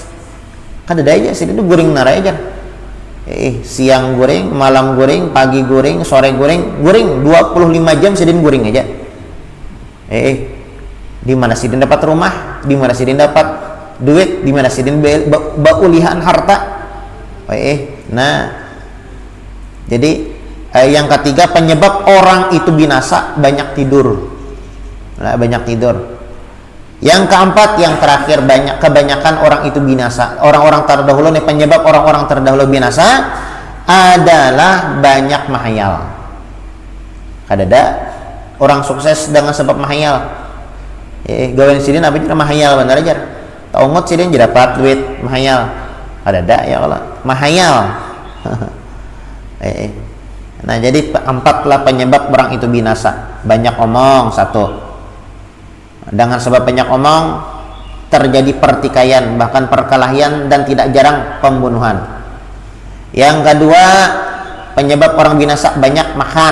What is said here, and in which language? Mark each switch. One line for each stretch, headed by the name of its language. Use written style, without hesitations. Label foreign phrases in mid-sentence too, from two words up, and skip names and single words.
Banjar: Kada ada aja sidin tuh guring narai aja. Siang guring, malam guring, pagi guring, sore guring 25 jam sidin guring aja. Di mana sidin dapat rumah, di mana sidin dapat duit, di mana sidin baulihan harta.
Indonesian: Nah, jadi yang ketiga penyebab orang itu binasa banyak tidur. Nah, banyak tidur. Yang keempat, yang terakhir, kebanyakan orang itu binasa. Orang-orang terdahulu nih, penyebab orang-orang terdahulu binasa adalah banyak mahayal. Ada orang sukses dengan sebab mahayal.
Banjar: Gawen sidin apa aja mahayal benar aja. Taungot sidin jadi dapat duit mahayal. Ada ya Allah mahayal.
Indonesian: Nah, jadi 4 lah penyebab orang itu binasa. Banyak omong 1. Dengan sebab banyak omong terjadi pertikaian, bahkan perkelahian, dan tidak jarang pembunuhan. Yang kedua, penyebab orang binasa banyak makan.